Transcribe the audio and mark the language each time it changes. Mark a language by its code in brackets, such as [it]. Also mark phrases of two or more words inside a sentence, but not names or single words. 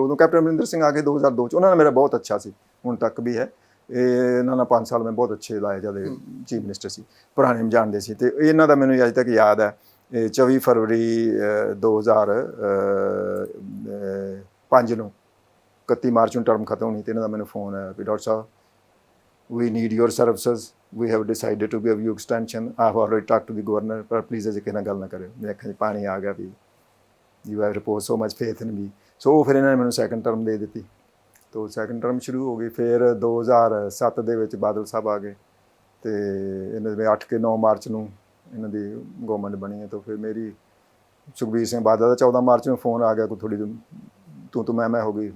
[pa] ਉਦੋਂ ਕੈਪਟਨ ਅਮਰਿੰਦਰ ਸਿੰਘ ਆ ਕੇ 2002 'ਚ, ਉਹਨਾਂ ਨਾਲ ਮੇਰਾ ਬਹੁਤ ਅੱਛਾ ਸੀ, ਹੁਣ ਤੱਕ ਵੀ ਹੈ। ਇਹਨਾਂ ਨਾਲ 5 ਸਾਲ ਮੈਂ ਬਹੁਤ ਅੱਛੇ ਲਾਏ ਜਦ [en] chief minister [pa] ਸੀ, ਪੁਰਾਣੇ ਨੂੰ ਜਾਣਦੇ ਸੀ। ਤੇ ਇਹਨਾਂ ਦਾ ਮੈਨੂੰ ਅੱਜ ਤੱਕ ਯਾਦ ਹੈ 24 ਫਰਵਰੀ 2005 ਨੂੰ 31 ਮਾਰਚ ਨੂੰ ਟਰਮ ਖਤਮ ਹੋਣੀ ਤੇ ਇਹਨਾਂ ਦਾ ਮੈਨੂੰ ਫੋਨ ਆਇਆ ਵੀ ਡਾਕਟਰ ਸਾਹਿਬ [en] we need your services, we have decided to give you extension, I have already talked to the governor, [pa] ਪਰ ਪਲੀਜ਼ ਅਜੇ ਕਿਸੇ ਨਾਲ ਗੱਲ ਨਾ ਕਰਿਓ। ਮੇਰੇ ਅੱਖਾਂ 'ਚ ਪਾਣੀ ਆ ਗਿਆ ਵੀ [en] you have reposed so much faith in me। [pa] ਸੋ ਫਿਰ ਇਹਨਾਂ ਨੇ ਮੈਨੂੰ [en] second term [pa] ਦੇ ਦਿੱਤੀ। ਤੋ [en] second term [pa] ਸ਼ੁਰੂ ਹੋ ਗਈ। ਫਿਰ 2007 ਦੇ ਵਿੱਚ ਬਾਦਲ ਸਾਹਿਬ ਆ ਗਏ ਤੇ ਇਹਨਾਂ ਦੇ 8 ਕੇ 9 ਮਾਰਚ ਨੂੰ ਇਹਨਾਂ ਦੀ ਗਵਰਨਮੈਂਟ ਬਣੀ ਹੈ। ਤਾਂ ਫਿਰ ਮੇਰੀ ਸੁਖਬੀਰ ਸਿੰਘ ਬਾਦਲ ਦਾ 14 ਮਾਰਚ ਨੂੰ ਫੋਨ ਆ ਗਿਆ, ਕੋਈ ਥੋੜ੍ਹੀ ਤੂੰ ਮੈਂ ਹੋ ਗਈ।